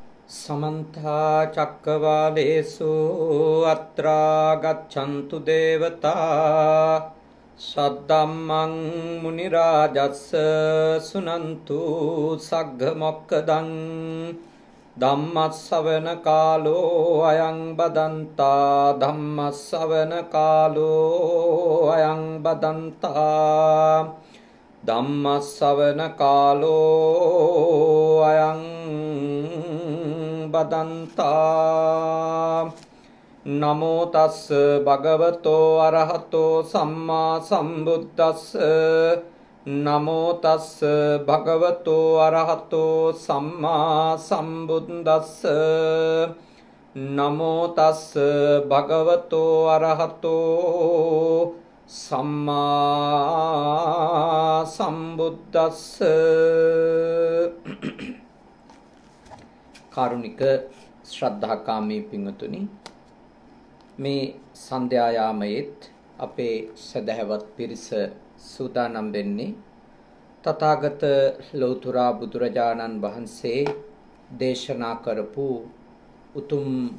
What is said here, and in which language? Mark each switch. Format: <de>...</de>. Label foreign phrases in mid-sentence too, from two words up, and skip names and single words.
<pi>समन्ता चक्रवालेषु अत्रा गच्छन्तु देवता सद्धम्मं मुनिराजस्य शृण्वन्तु सग्गमोक्खदं धम्मश्रवण कालो अयं बदन्ता धम्मश्रवण कालो अयं बदन्ता धम्मश्रवण कालो अयं बदन्ता नमो तस् भगवतो अरहतो सम्मा सम्बुद्धस् नमो तस् भगवतो अरहतो सम्मा सम्बुद्धस् नमो तस् भगवतो अरहतो सम्मा</pi> <si>सम्बुद्धस् කාරුණික ශ්‍රද්ධාකාමී පින්වතුනි මේ සන්ධ්‍යායාමයේත් අපේ සදහවත් පිරිස සූදානම් වෙන්නේ තථාගත ලෞතර බුදුරජාණන් වහන්සේ දේශනා කරපු උතුම්</si>